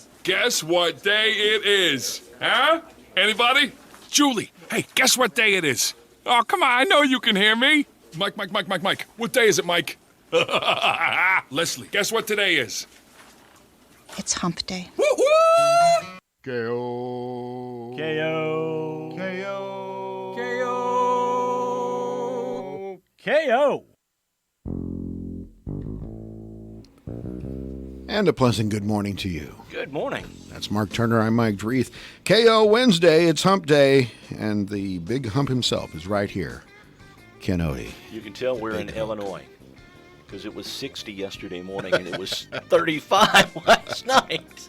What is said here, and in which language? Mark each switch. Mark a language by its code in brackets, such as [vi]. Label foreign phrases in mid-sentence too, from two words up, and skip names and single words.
[en] Guess what day it is? Huh? Anybody? Julie, hey, guess what day it is? Oh, come on, I know you can hear me. Mike. What day is it, Mike? Leslie, guess what today is? It's hump day. Woo-hoo! K-O. K.O. K-O. K.O. K.O. And a pleasant good morning to you. Good morning. That's Mark Turner. I'm Mike Dreeth. KO Wednesday, it's hump day, and the big hump himself is right here. Ken Odie. You can tell we're in Illinois because it was 60 yesterday morning and it was 35 last night.